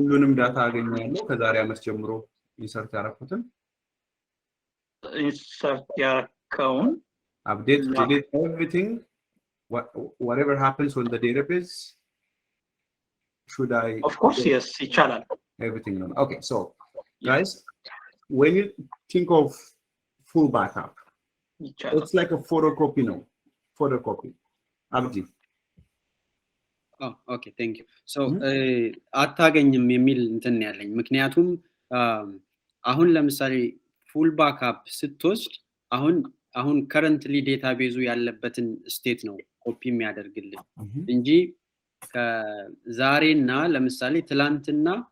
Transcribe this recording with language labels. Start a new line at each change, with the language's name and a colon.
Amharic: ሁሉንም ዳታ አገኛለሁ ከዛሬ ዓመት ጀምሮ ኢንሰርት ያረኩትን insert ያረከውን
English: update delete everything whatever happens on the database should I of course yes
Amharic: ይቻላል
English: everything okay so guys when you think of full backup it's like a photocopy no photocopy abdi
Amharic: ኦኬ ቴንክ ዩ ሶ አታገኝም የሚል እንትን ያለኝ ምክንያቱም አሁን ለምሳሌ ፉል ባክአፕ ስትወስድ አሁን ከረንትሊ ዴታቤዙ ያለበትን ስቴት ነው ኮፒ የሚያደርግልን እንጂ ከዛሬና ለምሳሌ ትላንትና